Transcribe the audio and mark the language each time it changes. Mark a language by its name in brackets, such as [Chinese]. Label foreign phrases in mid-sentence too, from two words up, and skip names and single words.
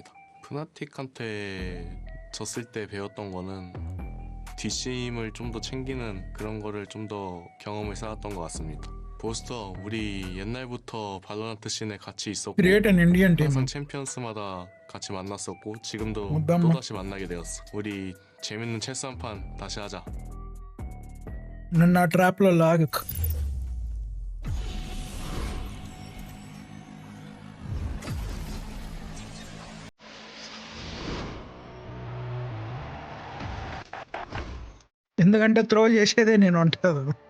[Korean] 푸나틱한테 졌을 때 배웠던 거는 뒷심을 좀 더 챙기는 그런 거를 좀 더 경험을 쌓았던 것 같습니다. 보스터, 우리 옛날부터 발로란트 씬에 같이 있었고 항상 챔피언스마다 같이 만났었고 지금도 또다시 만나게 되었어. 우리 재밌는 체스 한 판 다시 하자. [Telugu] నన్ను ఆ ట్రాప్లో లాగకు. ఎందుకంటే త్రో చేసేదే నేను అంటాను.